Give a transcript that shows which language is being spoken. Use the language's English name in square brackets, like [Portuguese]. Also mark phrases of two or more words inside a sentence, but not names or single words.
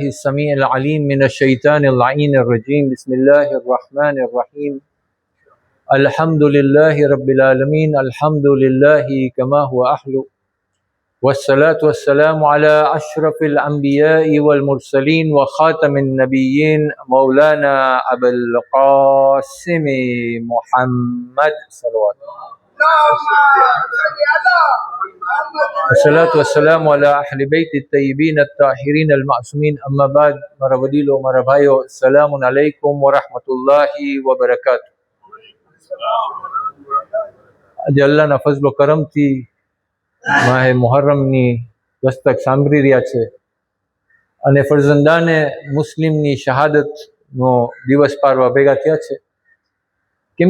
[Arabic] السميع العليم من الشيطان اللعين الرجيم بسم الله الرحمن الرحيم الحمد لله رب العالمين الحمد لله كما هو أحلو والصلاة والسلام على أشرف الأنبياء والمرسلين وخاتم النبيين مولانا أبا القاسم محمد صلوات الله الصلاة والسلام على أهل بيت الطيبين الطاهرين المعصومين أما بعد [Gujarati] મારા વડીલો મારા ભાઈઓ [Arabic] السلام عليكم ورحمة الله وبركاته [Gujarati] આજે અલ્લાહના ફઝલ વ કરમથી માહે મુહર્રમની દસ્તક સાંભળી રહ્યા છે અને ફરજંદાને મુસ્લિમની શહાદતનો દિવસ પારવા ભેગા થયા છે કેમ